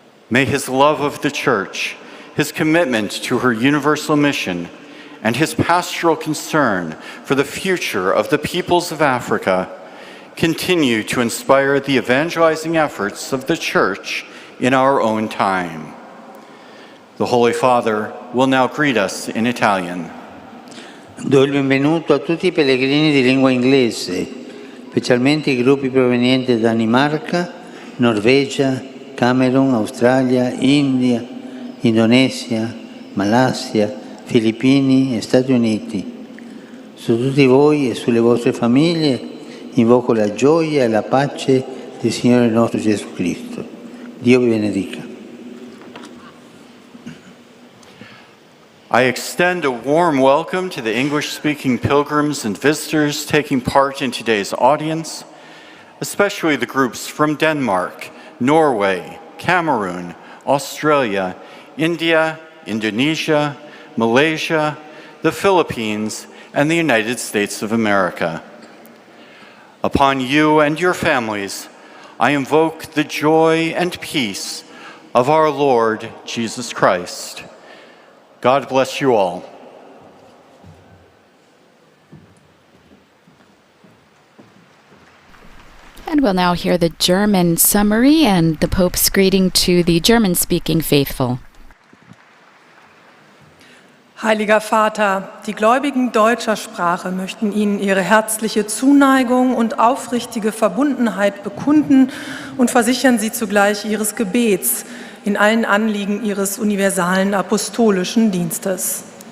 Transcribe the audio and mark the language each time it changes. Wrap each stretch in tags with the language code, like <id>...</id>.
<en>May his love of the Church, his commitment to her universal mission, and his pastoral concern for the future of the peoples of Africa continue to inspire the evangelizing efforts of the Church in our own time. The Holy Father will now greet us in Italian.</en> <it>Do il benvenuto a tutti i pellegrini di lingua inglese, specialmente i gruppi provenienti da Danimarca, Norvegia, Camerun, Australia, India, Indonesia, Malaysia, Filippini e Stati Uniti. Su tutti voi e sulle vostre famiglie invoco la gioia e la pace del Signore nostro Gesù Cristo. Dio vi benedica.</it> <en>I extend a warm welcome to the English-speaking pilgrims and visitors taking part in today's audience, especially the groups from Denmark, Norway, Cameroon, Australia, India, Indonesia, Malaysia, the Philippines, and the United States of America. Upon you and your families, I invoke the joy and peace of our Lord Jesus Christ. God bless you all. And we'll now hear the German summary and the Pope's greeting to the German-speaking faithful.</en> <de>Heiliger Vater, die Gläubigen deutscher Sprache möchten Ihnen ihre herzliche Zuneigung und aufrichtige Verbundenheit bekunden und versichern Sie zugleich Ihres Gebets in allen Anliegen Ihres universalen apostolischen Dienstes.</de>